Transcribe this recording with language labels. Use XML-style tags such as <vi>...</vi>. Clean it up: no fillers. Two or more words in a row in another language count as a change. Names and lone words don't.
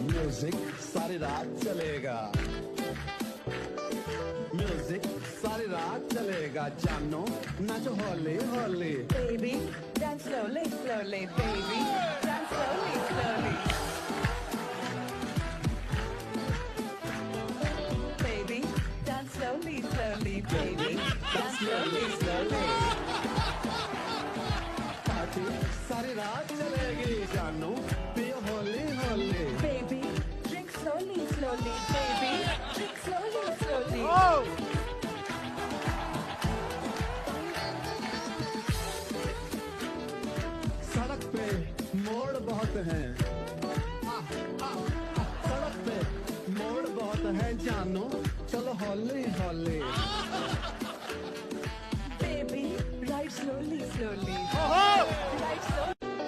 <hi>म्यूजिक सारी रात चलेगा, म्यूजिक सारी रात चलेगा, जानो नाचो होले होले।</hi> <en>Baby, dance slowly, slowly, baby, dance slowly, slowly. Baby, dance slowly, slowly, baby, dance slowly, slowly.</en> <hi>पार्टी सारी रात चलेगी, जानो पियो होले होले।</hi> <en>Baby, drink slowly, slowly, baby, drink slowly, slowly.</en> <hi>सड़क पे मोड़ बहुत हैं, सड़क पे मोड़ बहुत हैं, जानो चलो होले होले।</hi> <en>Baby, ride slowly, slowly. Ride slowly.</en>